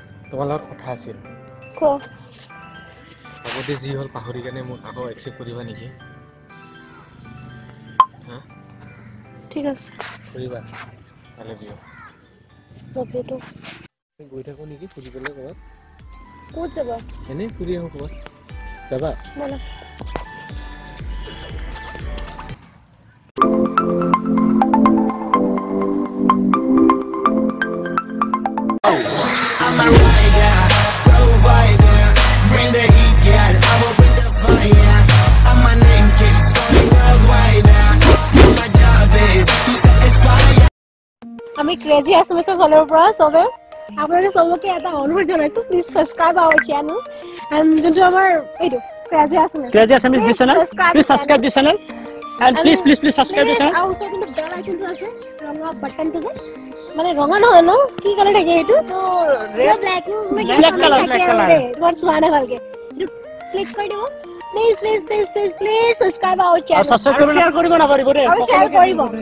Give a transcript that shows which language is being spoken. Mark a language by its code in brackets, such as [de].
[as] তোমাৰ লগত কথা আছিল আগতে যি হ'ল পাহৰি কেনে মোক আকৌ একচেপ্ট কৰিবা নেকি ঠিক আছে কৰিবা [en] I love you [as] যাবতো গৈ থাকো নেকি ফুৰিবলৈ ক'ৰবাত ক'ত যাবা এনেই ফুৰি আহোঁ ক'ৰবাত যাবা বলা [en] I'm a rider, provider, bring the heat, girl, I will bring the fire. And my name keeps going worldwide. So my job is to satisfy. [as] আমি ক্ৰেজি এছএমএছৰ ফালৰ পৰা সবে আপোনালোকে সবকে এটা অনুৰোধ জনাইছো [en] please subscribe our channel and [as] যোনটো আমাৰ এইটো crazy SMS [en] Crazy SMS this channel please subscribe this channel and please subscribe this channel [as] আৰু কিন্তু বেল আইকনটো আছে ৰঙা বাটনটো যে মানে ৰঙা নহয় ন কি কালাৰ থাকে এইটো তো red black [en] Black color, black color. [as] তোমাৰ চোৱা নাই ভালকে এইটো ক্লিক কৰি দিব [en] please subscribe our [as] আৰু চেনেল subscribe কৰিব নকৰিব দেই আৰু শ্বেয়াৰ কৰিব